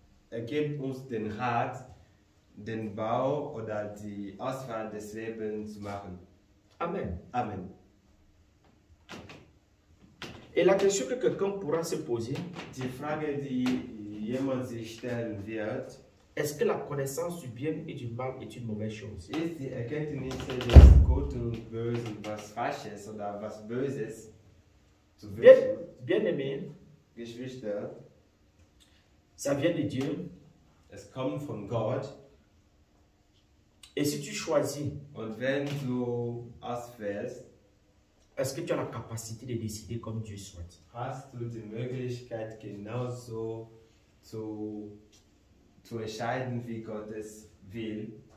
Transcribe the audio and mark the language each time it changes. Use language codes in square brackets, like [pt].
[de] Er gibt uns den Rat, den Bau oder die Auswahl des Lebens zu machen. Amen. Amen. [fr] Et la question que quelqu'un pourra se poser, [de] Die Frage, die jemand sich stellen wird, [fr] est-ce que la connaissance du bien et du mal est une mauvaise chose? [de] ist die Erkenntnis des Guten und Bösen was Falsches oder was Böses zu wünschen? [fr] Bien-aimé, [de] Geschwister, [fr] ça vient de Dieu. [de] es kommt von Gott. [fr] Et si tu choisis, [de] Und wenn du auswählst, [fr] est-ce que tu as la capacité de décider comme Dieu souhaite? [de] hast du die Möglichkeit, genauso zu entscheiden, wie Gott es will.